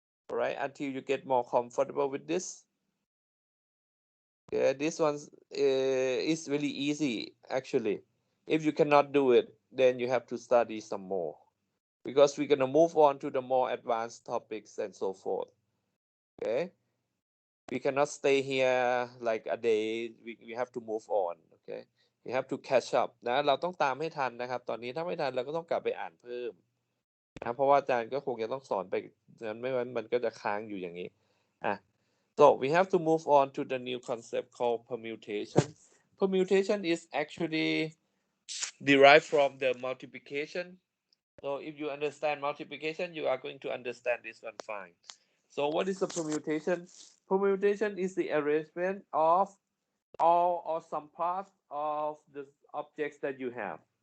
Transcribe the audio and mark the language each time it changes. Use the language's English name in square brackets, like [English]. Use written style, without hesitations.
[English] All right, until you get more comfortable with this. Yeah, this one is really easy actually. If you cannot do it, then you have to study some more, because we're gonna move on to the more advanced topics and so forth. Okay. We cannot stay here like a day. We have to move on. Okay, we have to catch up [Thai] นะเราต้องตามให้ทันนะครับตอนนี้ถ้าไม่ทันเราก็ต้องกลับไปอ่านเพิ่มนะเพราะว่าอาจารย์ก็คงจะต้องสอนไปนั้นไม่งั้นมันก็จะค้างอยู่อย่างนี้อ่ะ [English] so we have to move on to the new concept called permutation. Permutation is actually derived from the multiplication. So if you understand multiplication, you are going to understand this one fine. So what is a permutation? Permutation is the arrangement of all or some parts of the objects that you have.